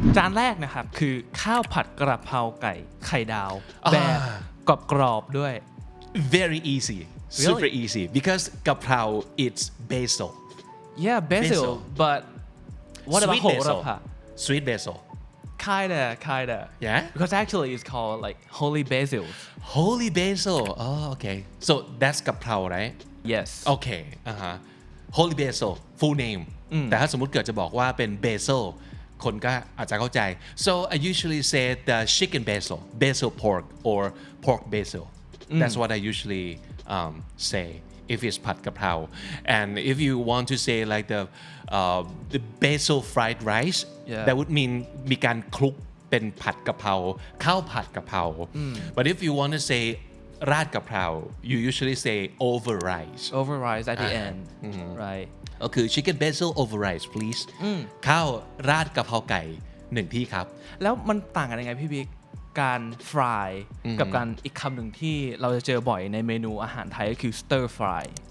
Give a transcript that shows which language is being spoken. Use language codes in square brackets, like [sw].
[th] จานแรกนะครับคือข้าวผัดกระเพราไก่ไข่ดาวแบบกรอบๆด้วย [en] very easy super easy because กะเพรา it's basil yeah basil Basil. but what about sweet [th] โห [en] basil [th] ระพา [en] sweet basil kinda yeah because actually it's called like holy basil holy basil oh okay so that's กะเพรา right yes okay holy basil full name [th] แต่ถ้าสมมุติเกิดจะบอกว่าเป็น basil คนก็อาจจะเข้าใจ [en] so I usually say the chicken basil pork or pork basil that's what I usually say if it's ผัดกะเพรา and if you want to say like the basil fried rice Yeah. that would mean [th] มีการคลุกเป็นผัดกะเพราข้าวผัดกะเพรา [en] but if you want to say ราดกะเพรา you usually say over rice over rice at the end right [th] ก็คือ [en] chicken basil over rice please [th] ข้าวราดกะเพราไก่1ที่ครับ แล้วมันต่างกันยังไงพี่บิ๊กการฟรายกับการอีกคำหนึ่งที่เราจะเจอบ่อยในเมนูอาหารไทยก็คือ stir fry